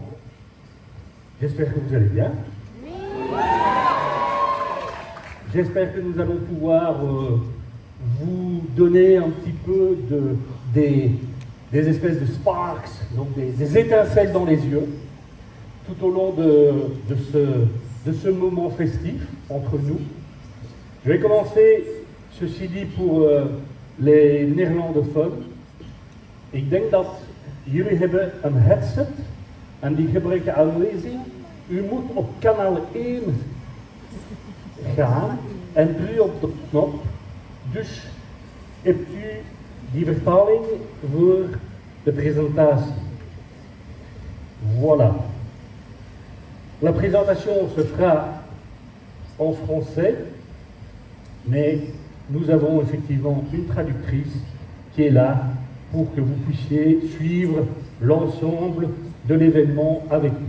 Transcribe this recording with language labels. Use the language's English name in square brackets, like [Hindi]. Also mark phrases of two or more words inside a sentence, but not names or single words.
[French] J'espère que vous allez bien. J'espère que nous allons pouvoir vous donner un petit peu des espèces de sparks, donc des étincelles dans les yeux, tout au long de ce moment festif entre nous. Je vais commencer, ceci dit, pour les néerlandophones. [Dutch] Ik denk dat jullie hebben een headset en die gebruiken aanwijzing. U moet op kanaal 1 gaan en druk op de knop. Dus hebt u die vertaling voor de présentatie. [French] Voilà. La présentation se fera en français, mais nous avons effectivement une traductrice qui est là pour que vous puissiez suivre l'ensemble de l'événement avec nous.